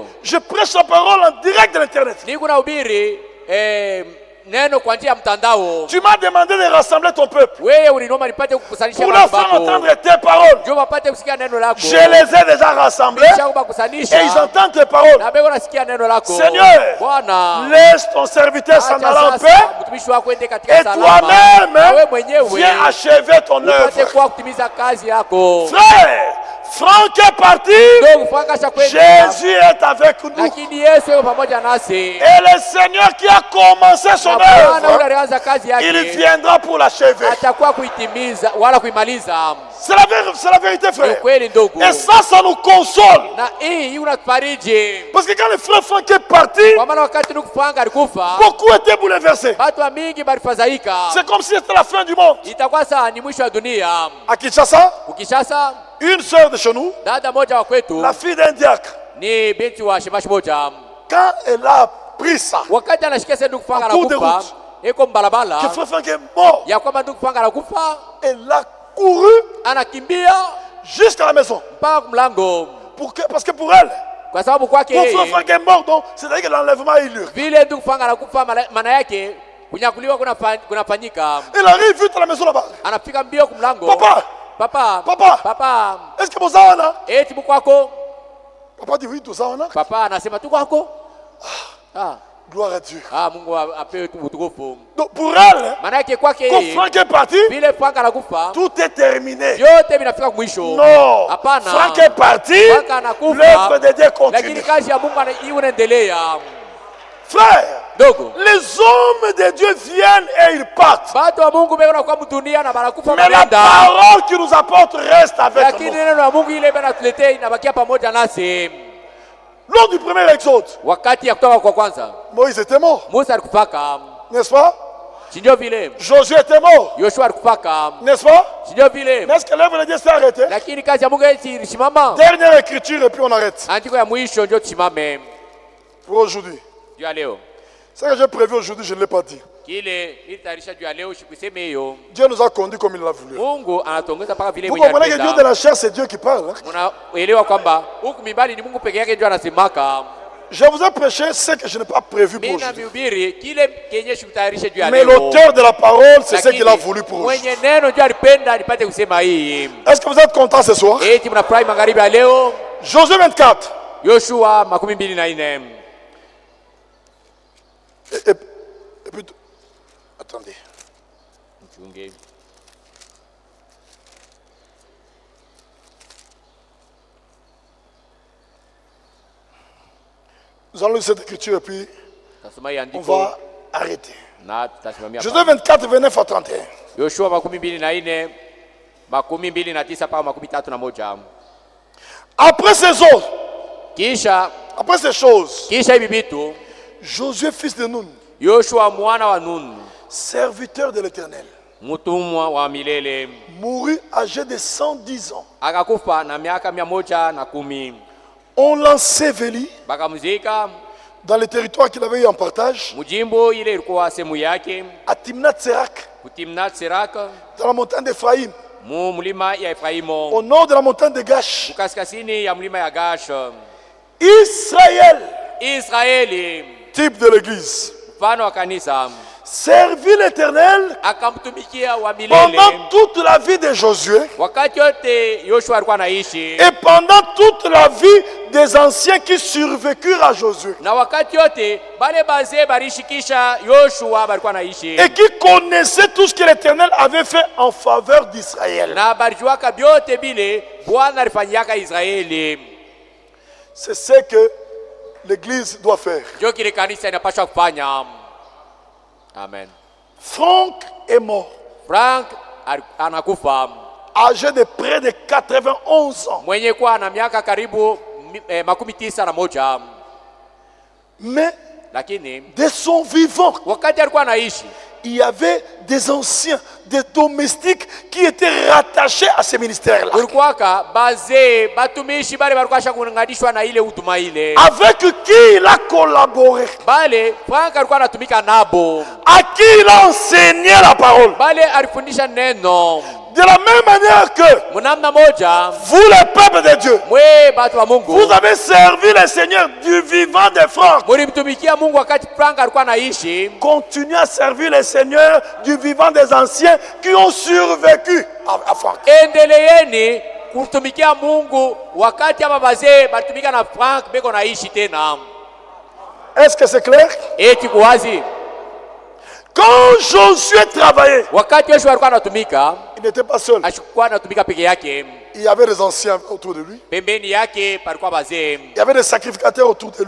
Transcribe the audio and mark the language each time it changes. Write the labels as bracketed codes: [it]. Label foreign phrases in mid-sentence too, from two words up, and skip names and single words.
[fr] je prêche la parole en direct de l'internet. [sw] niko nahubiri neno kwa njia ya mtandao. [fr] Tu m'as demandé de rassembler ton peuple [sw] Wewe uliniomba nipate kukusanisha [fr] pour leur [sw] watu [fr] faire [sw] wako. [fr] entendre tes paroles. [sw] Njoo wapate kusikia neno lako. [fr] Je les ai déjà rassemblés [sw] Kisha kukusanisha. [fr] et ils entendent tes paroles. [sw] Na bego nasikia neno lako. [fr] Seigneur, [sw] Bwana, [fr] laisse ton serviteur s'en [sw] acha [fr] aller en [sw] sasa [fr] paix [sw] mtumishi wako ende katika [fr] et [sw] salama. [fr] toi-même, [sw] Na wewe mwenyewe [fr] viens achever ton [sw] upate [fr] œuvre. [sw] kwa kutimiza kazi yako. [fr] Frère, Franck est parti. [sw] ndugu Frank ashakwenda, [fr] Jésus est avec nous. [sw] lakini Yesu yuko pamoja nasi. [fr] Et le Seigneur qui a commencé son [sw] Na Bwana yule [fr] œuvre, [sw] alianza kazi [fr] il [sw] yake [fr] viendra pour l'achever. [sw] atakuwa kuitimiza wala kuimaliza. [fr] C'est la vérité, [sw] Ni [fr] frère. [sw] kweli ndugu, [fr] Et ça nous console. [sw] na hii unatufariji, [fr] Parce que quand le frère Franck est parti, [sw] kwa maana wakati ndugu Frank alikufa [fr] beaucoup étaient bouleversés. [sw] watu wa mingi balifadhaika. [fr] C'est comme si c'était la fin du monde. [sw] Itakuwa saa ni mwisho wa dunia. [fr] À Kinshasa, [sw] Ukishasa, [fr] une sœur de chez nous, [sw] dada moja wa kwetu [fr] la fille d'un diacre, [sw] ni binti wa shemashi moja, [fr] quand elle a pris ça, [sw] wakati anashikia sasa ndugu Frank [fr] En cours de [sw] anakufa, [fr] route. [sw] iko mbalabala [fr] que frère Franck est mort, [sw] ya kwamba ndugu Frank anakufa, [fr] elle a couru [sw] anakimbia [fr] jusqu'à la maison. [sw] mpaka mlango, [fr] Parce que pour elle, [sw] kwa sababu kwake [fr] mon frère [sw] yeye [fr] Franck est mort, donc c'est-à-dire que l'enlèvement a eu lieu. [sw] vile ndugu Frank anakufa, maana yake kunyakuliwa kunafanyika. [fr] Elle arrive vite à la maison là-bas. [sw] Anafika mbio kumlango, [fr] Papa, [sw] papa, [fr] Papa. [sw] papa, [fr] est-ce que vous avez là? [sw] eti mkwako? [fr] Papa dit oui, tout ça on a. [sw] Papa anasema tu kwako. [fr] Gloire à Dieu. [sw] Mungu apewe utukufu. [fr] Donc pour elle, [sw] Maana yake kwake [fr] quand [sw] yeye [fr] Franck est parti, [sw] vile Frank anakufa [fr] tout est terminé. [sw] vyote vinafika mwisho. [fr] Non, [sw] Hapana. [fr] Franck est parti, [sw] Frank anakufa, [fr] l'œuvre de Dieu [sw] lakini [fr] continue. [sw] kazi ya Mungu inaendelea. [fr] Frère, [sw] Dogo, [fr] les hommes de Dieu viennent et ils partent. [sw] watu wa Mungu beko kwa dunia na banakufa [fr] Mais la [sw] wanaenda, [fr] parole qui nous apporte reste avec [sw] lakini [fr] nous. [sw] neno la Mungu ile inatuletea inabakia pamoja nasi. [fr] Lors du premier exode, [sw] Wakati ya kutoka kwa kwanza, [fr] Moïse était mort, [sw] Musa alikufaka, [fr] n'est-ce pas? [sw] si ndio vile? [fr] Josué était mort, [sw] Yoshua alikufaka, [fr] n'est-ce pas? [sw] si ndio vile? [fr] Mais est-ce que l'œuvre de Dieu s'est arrêtée? [sw] Lakini kazi ya Mungu ilisimama. [fr] Dernière écriture et puis on arrête. [sw] Andiko ya mwisho ndio tusimame [fr] Pour aujourd'hui. [sw] juu ya leo. [fr] Ce que j'ai prévu aujourd'hui, je ne l'ai pas dit. [sw] Kile ilitayarisha juu ya leo, sikuseme hiyo. [fr] Dieu nous a conduits comme il l'a voulu. [sw] Mungu anatuongoza mpaka vile [fr] Vous [sw] mwenye [fr] comprenez que Dieu de [sw] anapenda. [fr] la chair, c'est Dieu qui parle. Hein? [sw] Unaelewa kwamba huku mimbali ni Mungu peke yake ndio anasemaka. [fr] Je vous ai prêché ce que je n'ai pas prévu pour [sw] Mimi na [fr] aujourd'hui. [sw] mihubiri kile kenye sikutayarisha juu ya [fr] Mais [sw] leo. [fr] l'auteur de la parole, c'est ce [sw] Lakini [fr] qu'il a voulu pour aujourd'hui. [sw] mwenye neno ndio alipenda nipate kusema hii. [fr] Est-ce que vous êtes contents ce soir? [sw] Eti mnafurahi magharibi ya leo? [fr] Josué 24. [sw] Yoshua 24. [fr] Et puis, attendez. [sw] Mchunge. [fr] Nous allons lire cette écriture et puis [sw] Tasoma hii [fr] on [sw] andiko [fr] va arrêter. [sw] na tutasimamia. [fr] Josué 24, 29 à 31. [sw] Yoshua 24, 29 mpaka 31. [fr] Après ces autres, [sw] Kisha [fr] après ces choses, [sw] hivi vitu [fr] Josué, fils de Nun, [sw] Yoshua mwana wa Nun, [fr] serviteur de l'Éternel, [sw] mtumwa wa milele, [fr] mourut âgé de 110 ans. [sw] akakufa na miaka 110. [fr] On l'ensevelit [sw] Bakamzika [fr] dans le territoire qu'il avait eu en partage, [sw] mjimbo ile ilikuwa sehemu yake, [fr] à Timnath-Serak, [sw] kutimnat Serak, [fr] dans la montagne d'Éphraïm, [sw] mu mlima ya Efraimu, [fr] au nord de la montagne de Gash. [sw] kaskazini ya mlima ya Gash. [fr] Israël, [sw] Israeli, [fr] type de l'église, [sw] mfano wa kanisa, [fr] servit l'Éternel [sw] akamtumikia wa milele [fr] pendant toute la vie de Josué [sw] wakati yote Yoshua alikuwa anaishi, [fr] et pendant toute la vie des anciens qui survécurent à Josué [sw] na wakati yote bale bazee barishikisha Yoshua balikuwa anaishi, [fr] et qui connaissaient tout ce que l'Éternel avait fait en faveur d'Israël. [sw] na barijuaka byote bile Bwana alifanyaka Israeli. [fr] C'est ce que l'église doit faire. [sw] Ndio kile kanisa inapaswa kufanya. Amen. [fr] Franck est mort, [sw] Frank anakufa [fr] âgé de près de 91 ans. [sw] mwenye kuwa na miaka karibu 91, [fr] Mais [sw] lakini [fr] de son vivant, [sw] wakati alikuwa anaishi [fr] il y avait des anciens, des domestiques qui étaient rattachés à ce ministère-là. [sw] kulikuwaka bazee batumishi bale balikuwa kunganishwa na ile huduma ile, [fr] Avec qui il a collaboré, [sw] bale Frank alikuwa anatumika nabo, [fr] à qui il a enseigné la parole. [sw] bale alifundisha neno. [fr] De la même manière que [sw] Munamna moja [fr] vous, le peuple de Dieu, [sw] mwe batu wa Mungu [fr] vous avez servi le Seigneur du vivant de Franck. [sw] mulimtumikia Mungu wakati Frank alikuwa anaishi. [fr] Continuez à servir le Seigneur du vivant des anciens qui ont survécu à Franck. [sw] Endeleeni kutumikia Mungu wakati ama bazee balitumika na Frank beko naishi tena. [fr] Est-ce que c'est clair? [sw] Eti kuwazi [fr] Quand Josué travaillait, [sw] wakati Yoshua alikuwa anatumika, [fr] il n'était pas seul. [sw] ashikuwa anatumika peke yake, [fr] Il y avait des anciens autour de lui. [sw] Pembeni yake palikuwa bazee. [fr] Il y avait des sacrificateurs autour de lui